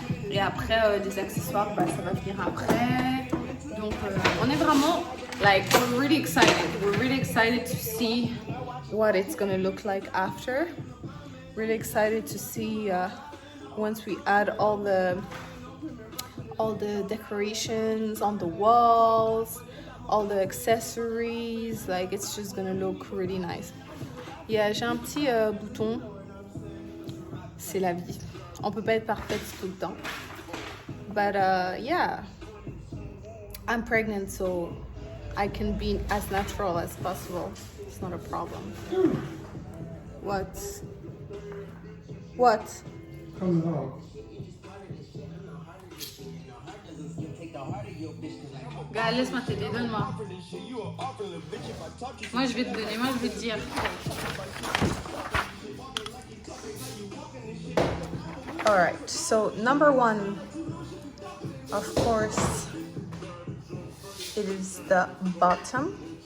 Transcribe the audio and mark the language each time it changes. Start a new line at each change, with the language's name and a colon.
French: Et après, des accessoires, ça va venir après. Donc, on est vraiment,
English: we're really excited. We're really excited to see what it's gonna look like after. Really excited to see once we add all the decorations on the walls, all the accessories. Like, it's just gonna look really nice.
French: Yeah, j'ai un petit bouton. C'est la vie. On peut pas être parfaite tout le temps.
English: But yeah, I'm pregnant, so I can be as natural as possible. It's not a problem. What? What? Come on.
French: Gars, laisse-moi t'aider, donne-moi. Moi, je vais te donner, moi, je vais te dire.
English: Alright, so number one, of course, it is the bottom.